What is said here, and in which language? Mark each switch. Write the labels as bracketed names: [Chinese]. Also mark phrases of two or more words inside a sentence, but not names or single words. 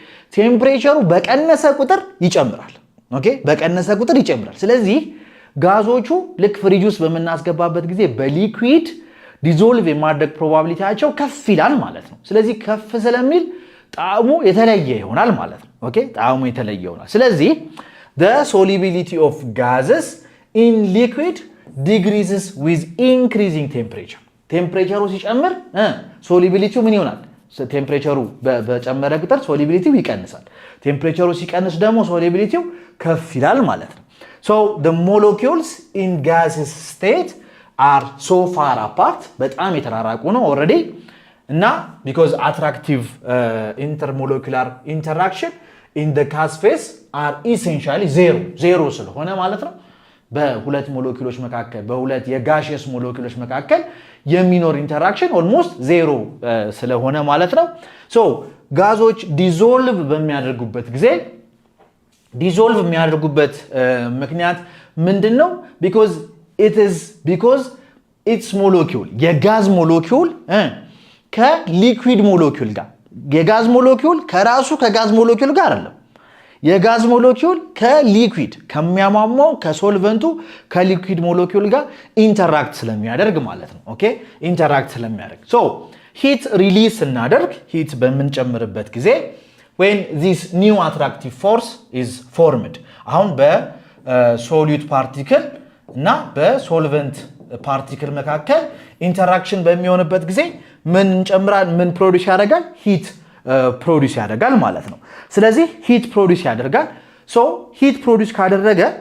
[Amharic] ቴምፕሬቸሩ በቀነሰ ቁጥር ይጨምራል። ኦኬ በቀነሰ ቁጥር ይጨምራል። ስለዚህ ጋዞቹ ልክ ፍሪጅ ውስጥ በመናስገባበት ጊዜ በሊኩዊድ ዲዞልቭ የማድረግ ፕሮባቢሊቲያቸው ከፍ ይላል ማለት ነው። ስለዚህ ከፍ ስለሚል ጣዕሙ የተለየ ይሆናል ማለት ነው። ኦኬ ጣዕሙ የተለየ ይሆናል። ስለዚህ [English] the solubility of gases in liquid decreases with increasing temperature. [Amharic] ቴምፕሬቸሩ ሲጨምር ሶሊቢሊቲው ምን ይሆናል? ቴምፕሬቸሩ በጨመረ ቁጥር ሶሊቢሊቲው ይቀንሳል። ቴምፕሬቸሩ ሲቀንስ ደግሞ ሶሊቢሊቲው ከፍ ይላል ማለት ነው። [English] so the molecules in gaseous state are so far apart [Amharic] በጣም የተራራቁ ነው [English] already እና because attractive intermolecular interaction in the gas phase are essentially zero [Amharic] ስለሆነ ማለት ነው በሁለት ሞለኪውሎች መካከል በሁለት የጋሺየስ ሞለኪውሎች መካከል የሚኖር ኢንተራክሽን [English] almost zero [Amharic] ስለሆነ ማለት ነው ሶ ጋዞች ዲዞልቭ በሚያደርጉበት ጊዜ ዲዞልቭ የሚያደርጉበት ምክንያት ምንድነው because [English] its molecule [Amharic] የጋዝ ሞለኪውል ከሊኩዊድ ሞለኪውል ጋር የጋዝ ሞለኪውል ከራሱ ከጋዝ ሞለኪውል ጋር አይደለም የጋዝ ሞለኪውል ከሊኩዊድ ከሚያሟሟው ከሶልቨንቱ ከሊኩዊድ ሞለኪውል ጋር ኢንተራክት ስለሚያደርግ ማለት ነው ኦኬ ኢንተራክት ስለሚያደርግ ሶ [English] heat release [Amharic] እናደርግ ሂት በመንጨምርበት ጊዜ [English] when this new attractive force is formed [Amharic] አሁን በሶሉት ፓርቲክል እና በሶልቨንት ፓርቲክል መካከል ኢንተራክሽን በሚሆንበት ጊዜ ምን እንጨምራለን ምን ፕሮዲዩስ ያደርጋል [English] heat produce [Amharic] ያደርጋል ማለት ነው ስለዚህ [English] heat produce [Amharic] ያደርጋል [English] so heat produce [Amharic] ካደረገ